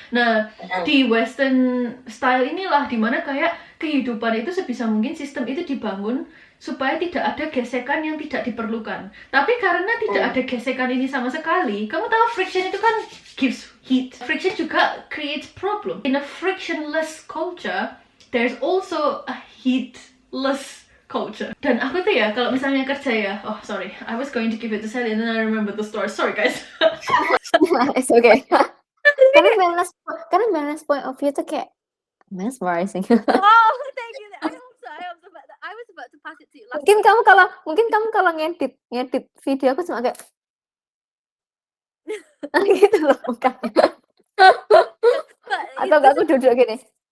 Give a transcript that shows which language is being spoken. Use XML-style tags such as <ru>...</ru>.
<id>Nah, di Western style inilah dimana kayak kehidupan itu sebisa mungkin sistem itu dibangun supaya tidak ada gesekan yang tidak diperlukan. Tapi karena tidak ada gesekan ini sama sekali, kamu tahu friction itu kan</id> <en>gives heat. Friction</en> <id>juga</id> <en>creates problem. In a frictionless culture, there's also a heatless culture.</en> <id>Dan aku tuh ya, kalau misalnya kerja ya,</id> <en>sorry, I was going to give it to Sally and then I remember the story. Sorry guys. It's okay.</en> <id>Karena</id> <en>balance point of view</en> <id>tuh kayak</id> <en>mesmerizing. Oh, thank you. I hope so. I was about to pass it to you.</en> <id>Mungkin kamu kalau ngedit video aku cuma kayak gitu loh mukanya. Atau aku duduk gini.</id>